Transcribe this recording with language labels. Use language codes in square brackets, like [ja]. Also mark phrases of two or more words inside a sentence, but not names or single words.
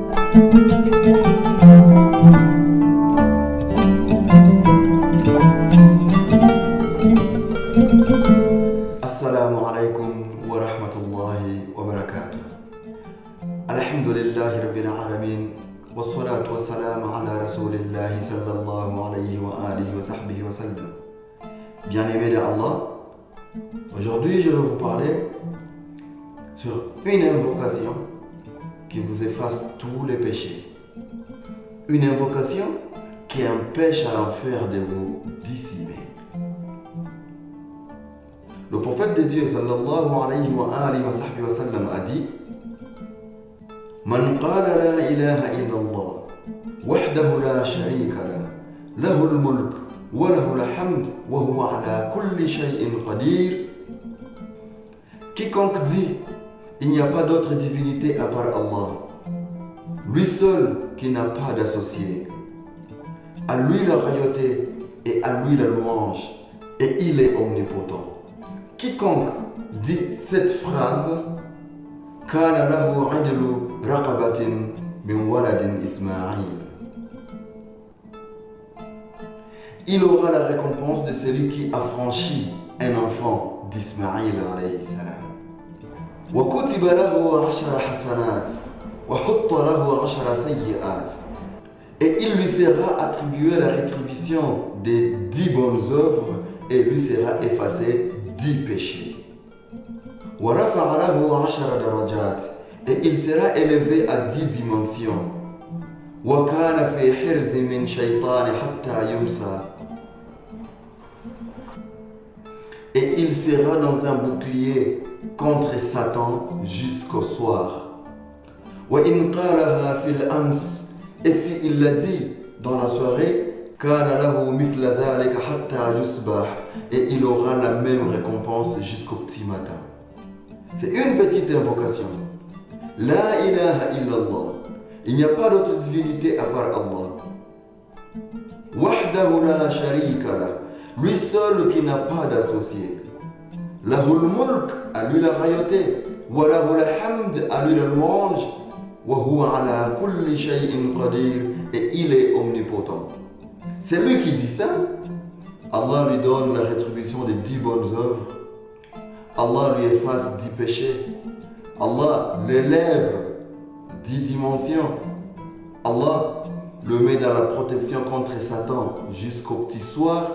[ar] السلام عليكم ورحمة الله وبركاته. الحمد لله رب العالمين. والصلاة والسلام على رسول الله صلى الله عليه وآله وصحبه وسلم. [fr] Bien-aimés d'Allah, aujourd'hui je vais vous parler sur une invocation qui vous efface tous les péchés. Une invocation qui empêche à l'enfer de vous dissimer. Le prophète de Dieu [ar] صلى الله عليه وآله وصحبه وسلم [fr] a dit: [ar] من قال لا إله إلا الله وحده لا شريك له له الملك وله الحمد وهو على كل شيء قدير. [fr] Quiconque dit il n'y a pas d'autre divinité à part Allah, lui seul qui n'a pas d'associé, à lui la royauté et à lui la louange, et il est omnipotent. Quiconque dit cette phrase, [ar] كان له عدل رقبة من ولد إسماعيل, [fr] il aura la récompense de celui qui affranchit un enfant d'Ismaïl [ar] عليه السلام. وكتب له 10 حسنات وحط له 10 سيئات, [fr] et il lui sera attribué la rétribution des 10 bonnes œuvres et lui sera effacé 10 péchés. [ar] ورفع له 10 درجات, [fr] et il sera élevé à 10 dimensions. [ar] وكان في حرز من شيطان حتى يمسي, [fr] et il sera dans un bouclier contre Satan jusqu'au soir. [ar] وإن قالها في الأمس, [fr] et si il l'a dit dans la soirée, [ar] كان له مثل ذلك حتى يصبح, [fr] et il aura la même récompense jusqu'au petit matin. C'est une petite invocation. [ar] لا إله إلا الله, [fr] il n'y a pas d'autre divinité à part Allah. [ar] وحده لا شريك له, [fr] lui seul qui n'a pas d'associé. [ar] له الملك, [fr] à lui la royauté. [ar] وله الحمد, [fr] à lui la louange. [ar] وهو على كل شيء قدير, [fr] et il est omnipotent. C'est lui qui dit ça. Allah lui donne la rétribution des 10 bonnes œuvres. Allah lui efface 10 péchés. Allah l'élève 10 dimensions. Allah le met dans la protection contre Satan jusqu'au petit soir.